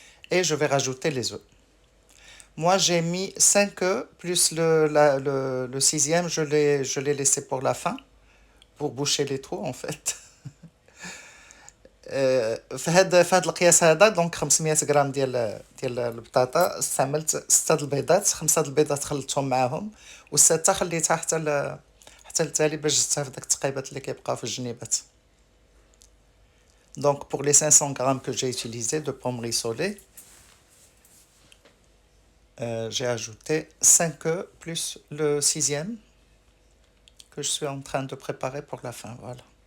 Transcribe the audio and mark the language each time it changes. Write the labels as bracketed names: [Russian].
[French] Et je vais rajouter les œufs. Moi, j'ai mis 5 œufs, plus le sixième, je l'ai laissé pour la fin, pour boucher les trous, en fait. [Arabic] في هاد القياس هذا دونك 500 غرام ديال البطاطا استعملت 6 البيضات 5 البيضات خلطتهم معاهم والسته خليتها حتى التالي باش جبتها في داك التقيبات اللي كيبقاو في الجنيبات. [French] Donc pour les 500 grammes que j'ai utilisé de pommes rissolées, j'ai ajouté 5 œufs plus le sixième que je suis en train de préparer pour la fin. Voilà.